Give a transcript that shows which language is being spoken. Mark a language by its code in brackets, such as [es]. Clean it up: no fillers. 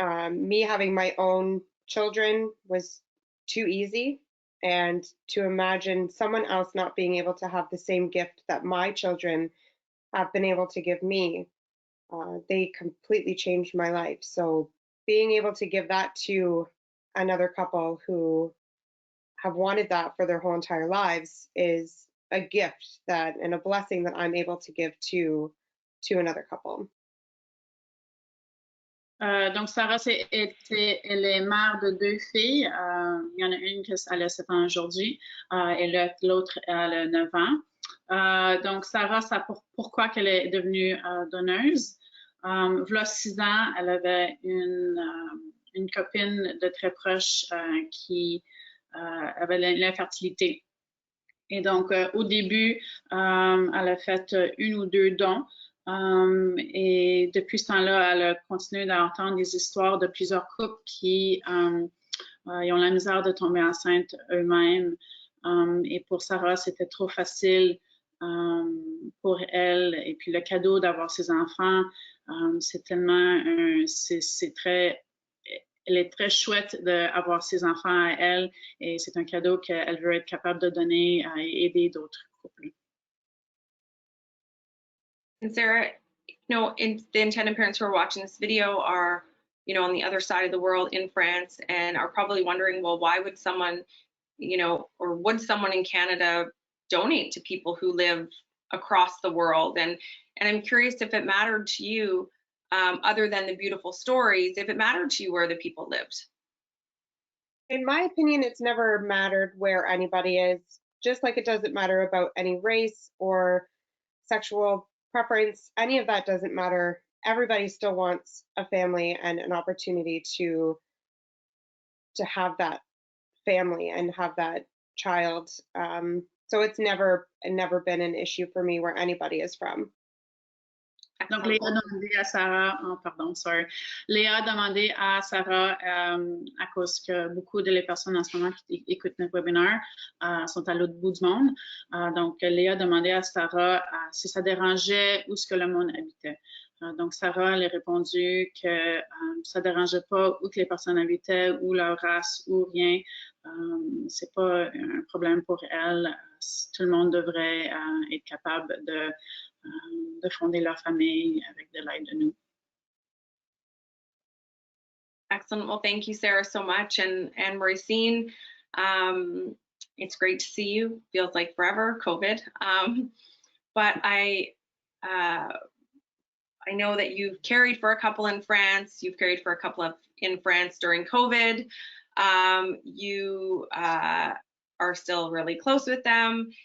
[en] Me having my own children was too easy, and to imagine someone else not being able to have the same gift that my children have been able to give me, they completely changed my life. So being able to give that to another couple who have wanted that for their whole entire lives is a gift that and a blessing that I'm able to give to another couple. [fr] Donc, Sarah, elle est mère de 2 filles. Il y en a une qui a 7 ans aujourd'hui et l'autre, elle a 9 ans. Donc, Sarah, pourquoi qu'elle est devenue donneuse? V'là 6 ans, elle avait une copine de très proche qui avait l'infertilité. Et donc, au début, elle a fait 1 ou 2 dons. Et depuis ce temps-là, elle a continué d'entendre des histoires de plusieurs couples qui ils ont la misère de tomber enceinte eux-mêmes. Et pour Sarah, c'était trop facile pour elle. Et puis le cadeau d'avoir ses enfants, c'est tellement, elle est très chouette d'avoir ses enfants à elle. Et c'est un cadeau qu'elle veut être capable de donner et aider d'autres couples. And Sarah, the intended parents who are watching this video are, on the other side of the world in France and are probably wondering, well, why would someone, or would someone in Canada donate to people who live across the world? And I'm curious if it mattered to you, other than the beautiful stories, if it mattered to you where the people lived. In my opinion, it's never mattered where anybody is, just like it doesn't matter about any race or sexual preference. Any of that doesn't matter. Everybody still wants a family and an opportunity to have that family and have that child. So it's never been an issue for me where anybody is from. Donc, Léa a demandé à Sarah, Léa a demandé à Sarah, à cause que beaucoup de les personnes en ce moment qui écoutent notre webinaire sont à l'autre bout du monde. Donc, Léa a demandé à Sarah si ça dérangeait où ce que le monde habitait. Donc, Sarah elle a répondu que ça ne dérangeait pas où que les personnes habitaient, ou leur race, ou rien. C'est pas un problème pour elle. Tout le monde devrait être capable de fonder leur famille avec de l'aide de nous. [en] Excellent. Well, thank you, Sarah, so much. And Mauricine, it's great to see you. Feels like forever, COVID. But I know that you've cared for a couple in France. You've cared for a couple in France during COVID. You are still really close with them.